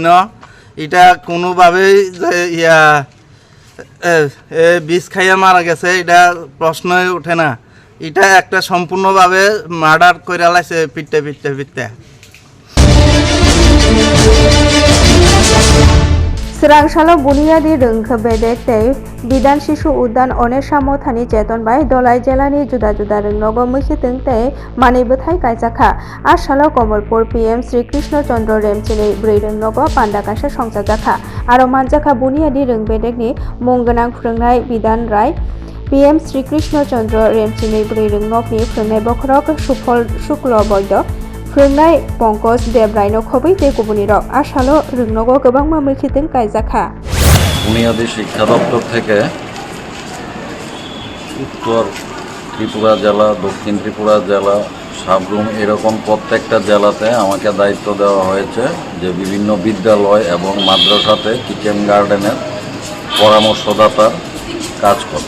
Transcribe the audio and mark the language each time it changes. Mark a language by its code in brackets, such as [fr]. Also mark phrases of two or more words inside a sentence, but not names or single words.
[bn] এটা কোনোভাবেই যে বিষ খাইয়া মারা গেছে এটা প্রশ্নই ওঠে না। এটা একটা সম্পূর্ণভাবে মার্ডার করে লাইছে পিটতে পিটতে পিটতে। [trp] Srangsalo Buniadi Rungkha Bedek Tei Bidan Shishu Udan One Samothani Cheton Bai Dolai Jelani Juda Juda Rungnogo Mukhitung Tei Mani Buthai Kaisakha Ashalo Komalpur PM Sri Krishna Chandra Remchini Bri Rungnogo Pandakasha Songsajakha Aro Manjakha Buniadi Rung Bedek ni Mungganang Phrongnai Bidan Rai PM Sri Krishna Chandra Remchini Bri Rungnog ni Phrongnai Bokrok Sufol Shuklo Boido Phrongnai Pongkos Debraino Khobai Tei Kubuni Rok Ashalo Rungnogo Gobangma Mukhitung Kaisakha [bn] বুনিয়াদী শিক্ষা দপ্তর থেকে উত্তর ত্রিপুরা জেলা, দক্ষিণ ত্রিপুরা জেলা, সাবরুম এরকম প্রত্যেকটা জেলাতে আমাকে দায়িত্ব দেওয়া হয়েছে যে বিভিন্ন বিদ্যালয় এবং মাদ্রাসাতে [en] kitchen garden [bn] পরামর্শদাতার কাজ করে।